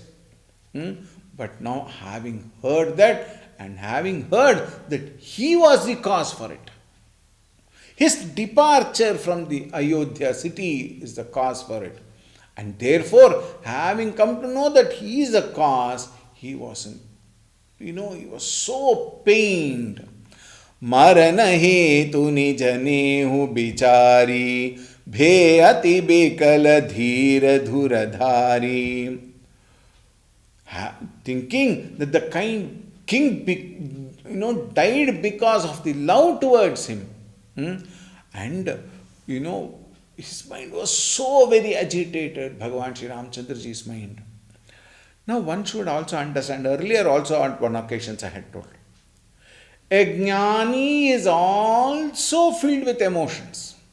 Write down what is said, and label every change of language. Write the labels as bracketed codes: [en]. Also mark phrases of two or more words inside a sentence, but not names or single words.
[en] But now, having heard that, and having heard that he was the cause for it, his departure from the Ayodhya city is the cause for it. And therefore, having come to know that he is the cause, he wasn't, he was so pained. [awa] मरन हेतु निजनेहु बिचारी भे अति बिकल धीर धुरधारी. [en] Thinking that the king, died because of the love towards him. And, his mind was so very agitated, Bhagavan Shri Ramchandraji's mind. Now, one should also understand, earlier also on one occasion I had told, a jnani is also filled with emotions.